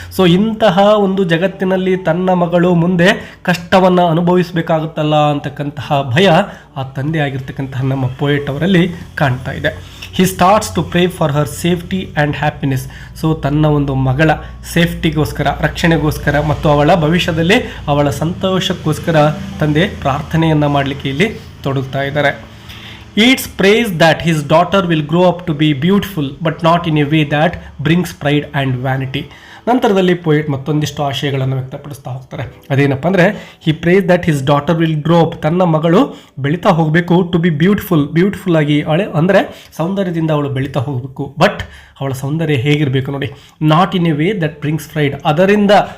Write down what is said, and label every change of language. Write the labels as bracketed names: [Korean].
[Kannada] So ಇಂತಹ ಒಂದು ಜಗತ್ತಿನಲ್ಲಿ ತನ್ನ ಮಗಳು ಮುಂದೆ ಕಷ್ಟವನ್ನು ಅನುಭವಿಸಬೇಕಾಗುತ್ತಲ್ಲ ಅಂತಕ್ಕಂತಹ ಭಯ ಆ ತಂದೆ ಆಗಿರ್ತಕ್ಕಂತಹ ನಮ್ಮ ಪೋಯೆಟ್ ಅವರಲ್ಲಿ ಕಾಣ್ತಾ ಇದೆ. [English] He starts to pray for her safety and happiness. [Kannada] So ತನ್ನ ಒಂದು ಮಗಳ ಸೇಫ್ಟಿಗೋಸ್ಕರ, ರಕ್ಷಣೆಗೋಸ್ಕರ ಮತ್ತು ಅವಳ ಭವಿಷ್ಯದಲ್ಲಿ ಅವಳ ಸಂತೋಷಕ್ಕೋಸ್ಕರ ತಂದೆ ಪ್ರಾರ್ಥನೆಯನ್ನು ಮಾಡಲಿಕ್ಕೆ ಇಲ್ಲಿ ತೊಡಗ್ತಾ ಇದ್ದಾರೆ. [English] Yeats prays that his daughter will grow up to be beautiful but not in a way that brings pride and vanity. [Kannada] ನಂತರದಲ್ಲಿ ಪೋಯೆಟ್ ಮತ್ತೊಂದಿಷ್ಟು ಆಶಯಗಳನ್ನು ವ್ಯಕ್ತಪಡಿಸ್ತಾ ಹೋಗ್ತಾರೆ. ಅದೇನಪ್ಪ ಅಂದರೆ [English] he prays that his daughter will grow up, [Kannada] ತನ್ನ ಮಗಳು ಬೆಳೀತಾ ಹೋಗಬೇಕು, [English] to be beautiful [Kannada] ಆಗಿ, ಅಂದರೆ ಸೌಂದರ್ಯದಿಂದ ಅವಳು ಬೆಳೀತಾ ಹೋಗಬೇಕು. ಬಟ್ ಅವಳ ಸೌಂದರ್ಯ ಹೇಗಿರಬೇಕು ನೋಡಿ, [English] not in a way that brings pride, [Kannada] ಅದರಿಂದ